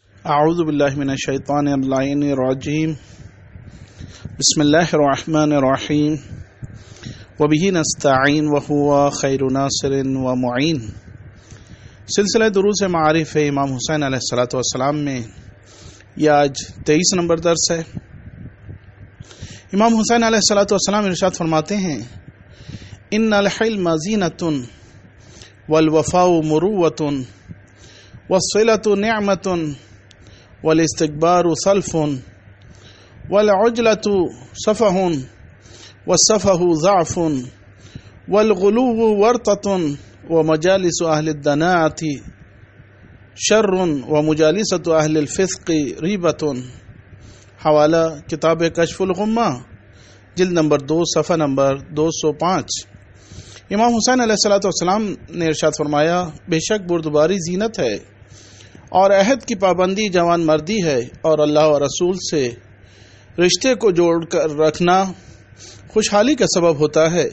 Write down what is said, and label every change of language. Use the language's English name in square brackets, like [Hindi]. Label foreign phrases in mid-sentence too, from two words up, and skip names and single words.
[Arabic] اعوذ باللہ من الشیطان اللعین الرجیم بسم اللہ الرحمن الرحیم وبہ نستعین وہو خیر ناصر ومعین۔ [Urdu] سلسلہ دروس معارف امام حسین علیہ السلام میں یہ آج 23 نمبر درس ہے۔ امام حسین علیہ السلام ارشاد فرماتے ہیں، [Arabic] ان الحلم زینۃ والوفاء مروۃ والصلۃ نعمۃ والاستکبار سلف والعجلۃ سفہ والسفہ ضعف والغلو ورطۃ ومجالس اہل الدناءۃ شر ومجالسۃ اہل الفسق ریبۃ۔ [Urdu] حوالہ کتاب کشف الغمہ جلد نمبر 2 صفحہ نمبر 205۔ امام حسین علیہ السلام نے ارشاد فرمایا، بے شک بردباری زینت ہے اور عہد کی پابندی جوان مردی ہے، اور اللہ و رسول سے رشتے کو جوڑ کر رکھنا خوشحالی کا سبب ہوتا ہے۔